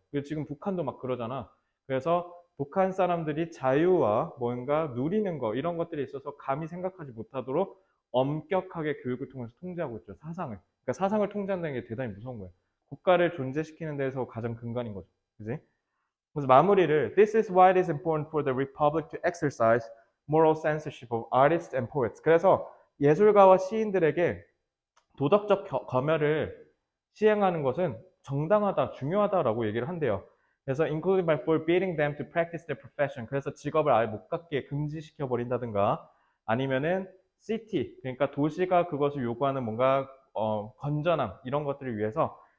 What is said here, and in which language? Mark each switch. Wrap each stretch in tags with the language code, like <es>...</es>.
<ko>그리고 지금 북한도 막 그러잖아. 그래서 북한 사람들이 자유와 뭔가 누리는 거, 이런 것들에 있어서 감히 생각하지 못하도록 엄격하게 교육을 통해서 통제하고 있죠. 사상을. 그러니까 사상을 통제한다는 게 대단히 무서운 거예요. 국가를 존재시키는 데서 가장 근간인 거죠. 그지? 그래서 마무리를</ko> <en>This is why it is important for the republic to exercise moral censorship of artists and poets.</en> <ko>그래서 예술가와 시인들에게 도덕적 검열을 시행하는 것은 정당하다, 중요하다라고 얘기를 한대요. 그래서</ko> <en>including by forbidding them to practice their profession.</en> <ko>그래서 직업을 아예 못 갖게 금지시켜 버린다든가, 아니면은 city, 그러니까 도시가 그것을 요구하는 뭔가 건전함, 이런 것들을 위해서</ko>